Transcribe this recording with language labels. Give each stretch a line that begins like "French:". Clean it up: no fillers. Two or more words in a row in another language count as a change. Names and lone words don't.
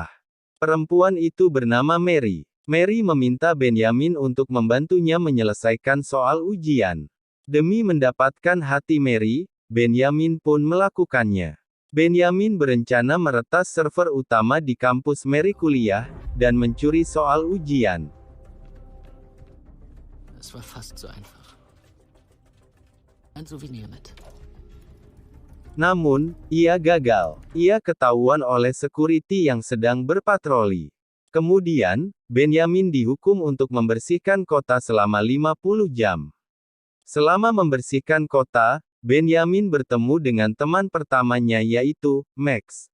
Indonesian: Perempuan itu bernama Mary. Mary meminta Benjamin untuk membantunya menyelesaikan soal ujian. Demi mendapatkan hati Mary, Benjamin pun melakukannya. Benjamin berencana meretas server utama di kampus Mary kuliah, dan mencuri soal ujian.
German: Es war fast so einfach. Ein Souvenir mit.
Indonesian: Namun, ia gagal. Ia ketahuan oleh security yang sedang berpatroli. Kemudian, Benjamin dihukum untuk membersihkan kota selama 50 jam. Selama membersihkan kota, Benjamin bertemu dengan teman pertamanya yaitu, Max.